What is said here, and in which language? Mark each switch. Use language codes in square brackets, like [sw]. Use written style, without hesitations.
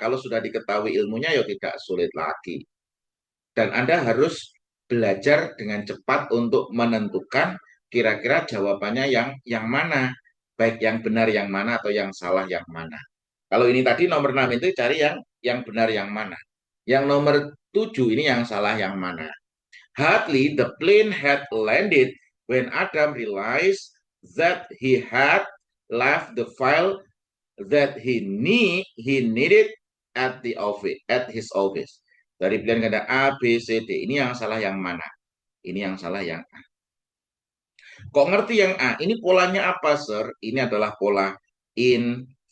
[id] Kalau sudah diketahui ilmunya, ya tidak sulit lagi. Dan Anda harus belajar dengan cepat untuk menentukan kira-kira jawabannya yang mana. Baik yang benar yang mana atau yang salah yang mana. Kalau ini tadi nomor 6 itu cari yang benar yang mana. Yang nomor 7 ini yang salah yang mana. [en] Hardly the plane had landed when Adam realized that he had left the file that he needed at the office at his office. [id] Dari pilihan ganda A, B, C, D. Ini yang salah yang mana? Ini yang salah yang A. Kok ngerti yang A? Ini polanya apa, Sir? Ini adalah pola inversion.